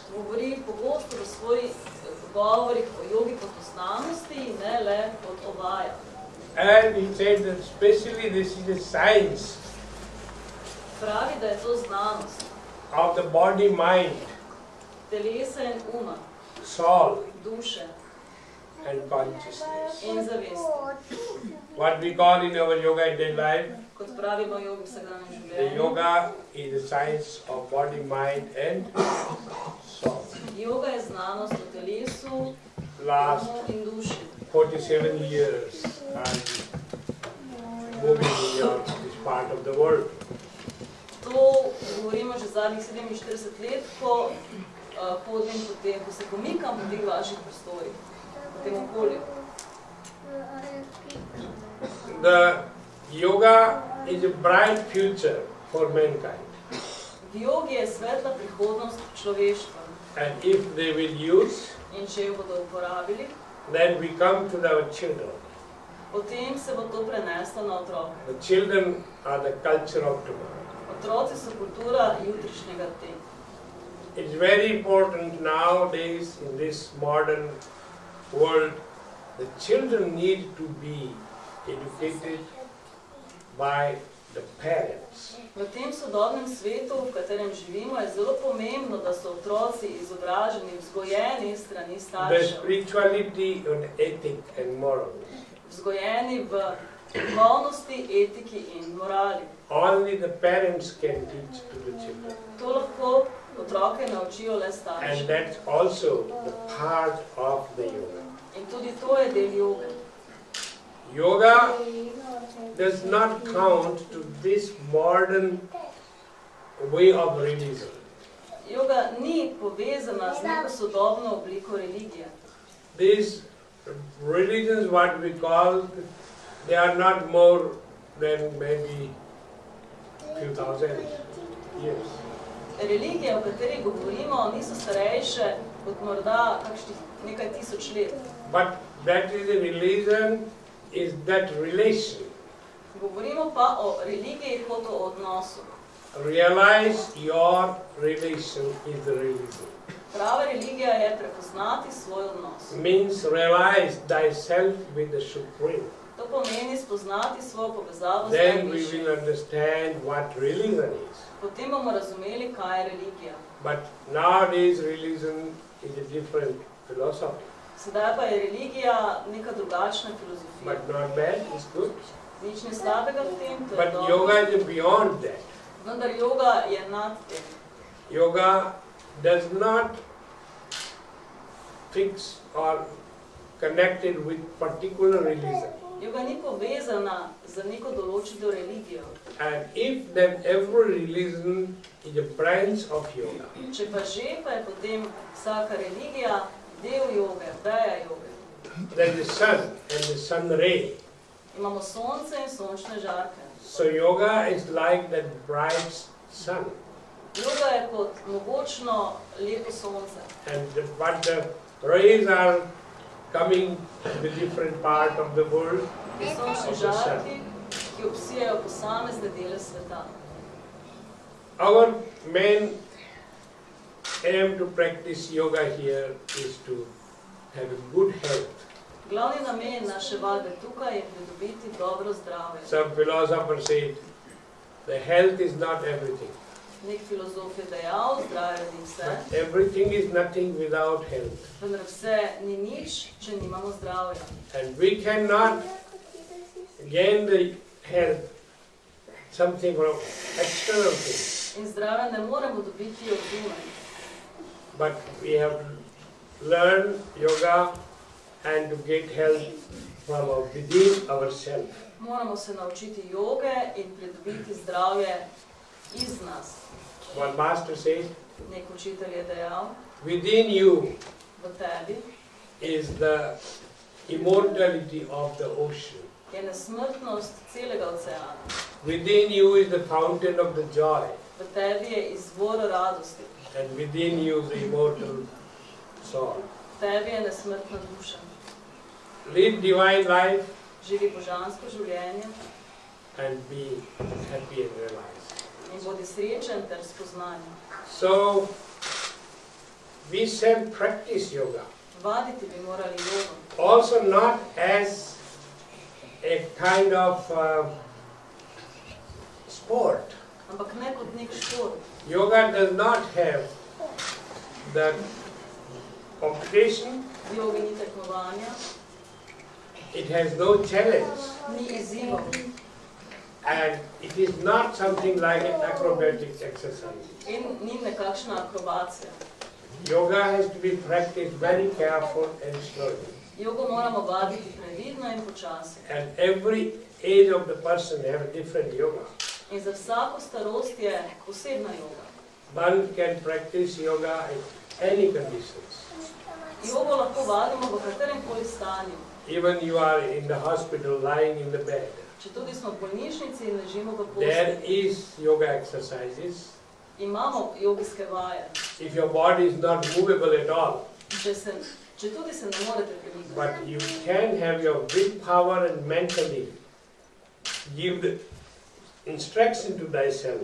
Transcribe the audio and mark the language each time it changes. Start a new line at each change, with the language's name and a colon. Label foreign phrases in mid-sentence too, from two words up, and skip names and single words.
Slovenian: govori pogosto v svojih govorih o jogi kot o znanosti, ne le kot o vajah.
English: And he said that especially this is a science
Slovenian: Pravi, da je to znanost
English: of the body, mind,
Slovenian: telesa in uma,
English: soul
Slovenian: duše
English: and consciousness.
Slovenian: in zavesti.
English: What we call in our yoga in daily life,
Slovenian: Kot pravimo o jogi v vsakdanjem
English: the
Slovenian: življenju,
English: yoga is the science of body, mind and soul.
Slovenian: joga je znanost o telesu,
English: Last
Slovenian: umu in duši.
English: 47 years I'm moving in this part of the world.
Slovenian: To govorimo že zadnjih 47 let, ko hodim po tem, ko se pomikam po teh vaših prostorih, po tem okolju.
English: The yoga is a bright future for mankind.
Slovenian: V jogi je svetla prihodnost človeštva
English: And if they will use,
Slovenian: in če jo bodo uporabili,
English: then we come to our children.
Slovenian: potem se bo to preneslo na otroke.
English: The children are the culture of tomorrow.
Slovenian: Otroci so kultura jutrišnjega dne.
English: It's very important nowadays in this modern world, the children need to be educated by the parents.
Slovenian: V tem sodobnem svetu, v katerem živimo, je zelo pomembno, da so otroci izobraženi, vzgojeni s strani
English: The
Slovenian: staršev,
English: spirituality and ethic and moral.
Slovenian: vzgojeni v duhovnosti, etiki in morali.
English: Only the parents can teach to the children.
Slovenian: To lahko otroke naučijo le
English: And
Slovenian: starši.
English: that's also the part of the yoga.
Slovenian: In tudi to je del joge.
English: Yoga does not count to this modern way of religion.
Slovenian: Joga ni povezana z neko sodobno obliko religije.
English: These religions, what we call, they are not more than maybe few thousand years.
Slovenian: Religije, o katerih govorimo, niso starejše kot morda kakšnih nekaj tisoč let.
English: But that is a religion, is that relation.
Slovenian: Govorimo pa o religiji kot o odnosu.
English: Realize your relation is the religion.
Slovenian: Prava religija je prepoznati svoj odnos.
English: Means realize thyself with the Supreme.
Slovenian: To pomeni spoznati svojo povezavo s
English: Then we
Slovenian: najvišjim.
English: will understand what religion is.
Slovenian: Potem bomo razumeli, kaj je religija.
English: But nowadays religion is a different philosophy.
Slovenian: Sedaj pa je religija neka drugačna filozofija.
English: But not bad, it's good.
Slovenian: Nič ne slabega v tem, to je
English: But
Slovenian: dobro.
English: yoga is beyond that.
Slovenian: Vendar joga je nad tem.
English: Yoga does not fix or connected with particular religion.
Slovenian: Joga ni povezana z neko določeno religijo.
English: And if then every religion is a branch of yoga,
Slovenian: Če pa že, pa je potem vsaka religija del joge, veja joge.
English: there is the sun and the sun ray.
Slovenian: Imamo sonce in sončne žarke.
English: So yoga is like that bright sun.
Slovenian: Joga je kot mogočno lepo sonce.
English: And but the rays are coming to the different part of the world.
Slovenian: In sončni žarki, ki obsijajo posamezne dele sveta.
English: Our main aim to practice yoga here is to have a good health.
Slovenian: Glavni namen naše vadbe tukaj je pridobiti dobro zdravje.
English: Some philosophers say the health is not everything.
Slovenian: Nek filozof je dejal, zdravje ni vse,
English: But everything is nothing without health.
Slovenian: vendar vse ni nič, če nimamo zdravja.
English: And we cannot gain the health something from external things.
Slovenian: In zdravja ne moremo dobiti od zunaj.
English: But we have to learn yoga and to get health from within ourselves.
Slovenian: Moramo se naučiti joge in pridobiti zdravje iz nas.
English: One master said,
Slovenian: Nek učitelj je dejal,
English: within you
Slovenian: v tebi
English: is the immortality of the ocean.
Slovenian: je nesmrtnost celega oceana.
English: Within you is the fountain of the joy.
Slovenian: V tebi je izvor radosti.
English: And within you the immortal soul.
Slovenian: V tebi je nesmrtna duša.
English: Live divine life
Slovenian: Živi božansko življenje
English: and be happy and realized.
Slovenian: in bodi srečen ter spoznan.
English: So, we shall practice yoga.
Slovenian: Vaditi bi morali jogo.
English: Also not as a kind of sport.
Slovenian: Ampak ne kot nek šport.
English: Yoga does not have the competition,
Slovenian: V jogi ni tekmovanja,
English: it has no challenge,
Slovenian: ni izzivov
English: and it is not something like an acrobatic exercise.
Slovenian: in ni nekakšna akrobacija.
English: Yoga has to be practiced very careful and slowly.
Slovenian: Jogo moramo vaditi previdno in počasi.
English: And every age of the person have a different yoga.
Slovenian: In za vsako starost je posebna joga.
English: One can practice yoga in any conditions.
Slovenian: Jogo lahko vadimo v katerem koli stanju.
English: Even you are in the hospital lying in the bed.
Slovenian: Če tudi smo v bolnišnici in ležimo v
English: There
Slovenian: postelji,
English: is yoga exercises.
Slovenian: imamo jogijske vaje.
English: If your body is not movable at all,
Slovenian: Če tudi se ne morete premikati,
English: but you can have your willpower and mentally give the instruction to thyself.